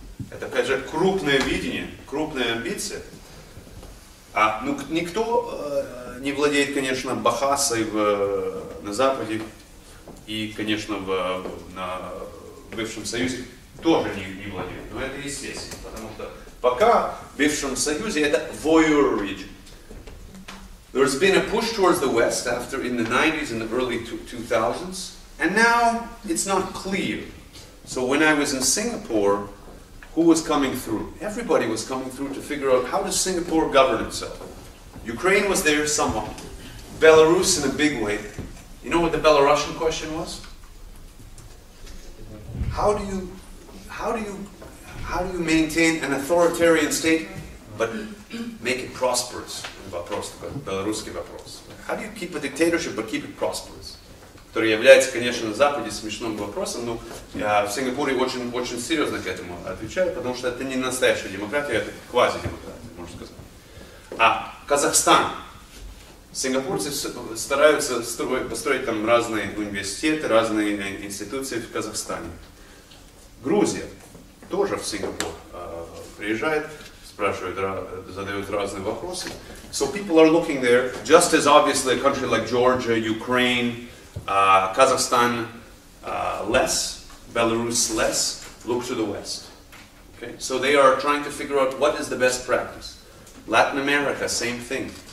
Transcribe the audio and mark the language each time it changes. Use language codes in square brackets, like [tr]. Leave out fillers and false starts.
[ru] Это, опять же, крупное видение, крупная амбиция. Ну, никто не владеет, конечно, Бахасой на Западе и, конечно, на бывшем Союзе тоже не владеет. Но это естественно, потому что пока в бывшем Союзе это voyeur region. [en] There's been a push towards the West after in the 90s and the early 2000s, and now it's not clear. So when I was in Singapore, who was coming through? Everybody was coming through to figure out how does Singapore govern itself. Ukraine was there somewhat. Belarus in a big way. You know what the Belarusian question was? How do you maintain an authoritarian state but make it prosperous? [ru] Вопрос такой, белорусский вопрос. [en] How do you keep a dictatorship but keep it prosperous? [ru] Который является, конечно, на Западе смешным вопросом, но в Сингапуре очень, очень серьезно к этому отвечают, потому что это не настоящая демократия, это квазидемократия, можно сказать. А Казахстан. Сингапурцы стараются построить там разные университеты, разные институции в Казахстане. Грузия тоже в Сингапур приезжает, спрашивают, задают разные вопросы. [en] So people are looking there, just as obviously a country like Georgia, Ukraine, Kazakhstan less, Belarus less, look to the West. Okay? So they are trying to figure out what is the best practice. Latin America, same thing.